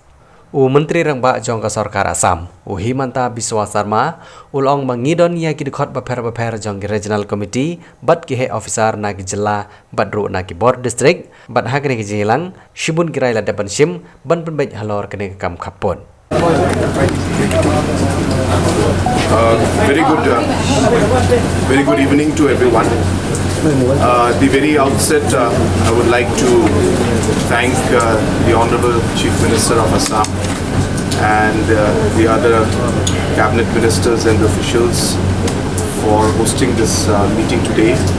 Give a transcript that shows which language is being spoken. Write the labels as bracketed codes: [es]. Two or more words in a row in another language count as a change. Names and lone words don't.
[kha] U menteri rangba jong ka Sorkar Assam u Himanta Biswa Sarma ulong mangidon ya ki dekhot baper jong ki [en] regional committee [kha] bat ki [en] head officer [kha] na ki jela bat ru na ki [en] board district [kha] bat ha kini ki jilang shibun kirai la depan shim ban penbej halor kini kam khapon. [en] Very good evening to everyone. The very outset, I would like to thank the Honorable Chief Minister of Assam and the other cabinet ministers and officials for hosting this meeting today.